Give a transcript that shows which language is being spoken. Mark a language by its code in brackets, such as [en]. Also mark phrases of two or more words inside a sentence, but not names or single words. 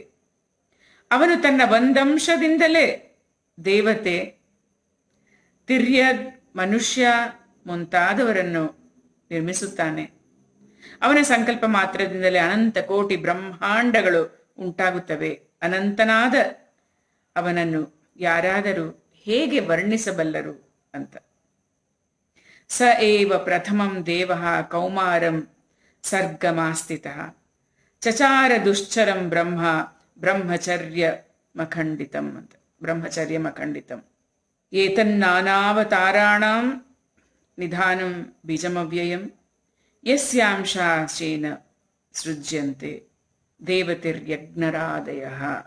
[kn] ಅವನು ತನ್ನ ಒಂದಂಶದಿಂದಲೇ ದೇವತೆ, ತಿರ್ಯಗ್, ಮನುಷ್ಯ ಮುಂತಾದವರನ್ನು ನಿರ್ಮಿಸುತ್ತಾನೆ. ಅವನ ಸಂಕಲ್ಪ ಮಾತ್ರದಿಂದಲೇ ಅನಂತ ಕೋಟಿ ಬ್ರಹ್ಮಾಂಡಗಳು ಉಂಟಾಗುತ್ತವೆ. ಅನಂತನಾದ ಅವನನ್ನು ಯಾರಾದರೂ ಹೇಗೆ ವರ್ಣಿಸಬಲ್ಲರು ಅಂತ. [sa] ಸ ಏವ ಪ್ರಥಮಂ ದೇವಃ ಕೌಮಾರಂ ಸರ್ಗಮಾಸ್ಥಿತಃ ಚಚಾರ ದುಶ್ಚರಂ ಬ್ರಹ್ಮ ಬ್ರಹ್ಮಚರ್ಯಮಖಂಡಿತಂ ಅಂತ. ಬ್ರಹ್ಮಚರ್ಯಮಖಂಡಿತಂ ಏತನ್ನಾನಾವತಾರಾಣಾಂ ನಿಧಾನಂ ಬೀಜಮವ್ಯಯಂ ಯಸ್ಯಾಂಶಾಶೇನ ಸೃಜ್ಯಂತೆ ದೇವತಿರ್ಯಜ್ಞರಾದಯಃ.